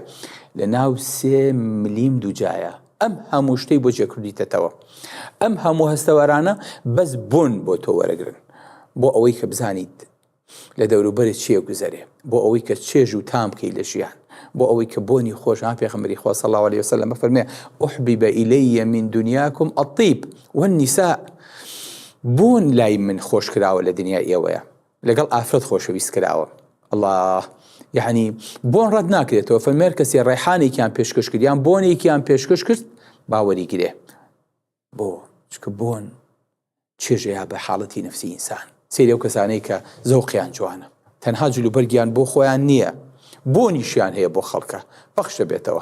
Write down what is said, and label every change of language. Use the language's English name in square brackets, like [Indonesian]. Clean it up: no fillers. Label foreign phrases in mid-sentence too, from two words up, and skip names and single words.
[Central Kurdish] لە ناو 3 ملیم دووجایە. ئەم هەموو شتەی بۆ جێکردیتەوە. ئەم هەموو هەستەوەرانە بەس بۆن بۆ تۆ وەرەگرن، بۆ ئەوەی کە بزانیت لە دەوروبەرت چیە گوزەرێ، بۆ ئەوەی کە چێژ و تام بکەی لە ژیان، بۆ ئەوەی کە بۆنی خۆش پێغەمبەری خوا [Arabic] صلی الله عليه وسلم [Central Kurdish] فەرمێ [Arabic] أحبب إلي من دنياكم الطيب والنساء [Central Kurdish] بۆن لای من خۆش کراوە لە دنیا ئێوەیە لەگەڵ ئافرەت خۆشەویست کراوە. الله یعنی بۆن ڕەت ناکرێتەوە فەرمێر کەسی ڕێحانێکیان پێشکەش کردیان بۆنێکیان پێشکەش کرد باوەری گرێ بۆ چکە بۆن چێژەیە بە حاڵەتی نفسی ئینسان سێری ئەو کەسانەی کە زەوقیان جوانە تەنها جلوبەرگیان بۆ خۆیان نییە بۆنیشیان هەیە بۆ خەڵکە بەخشە بێتەوە.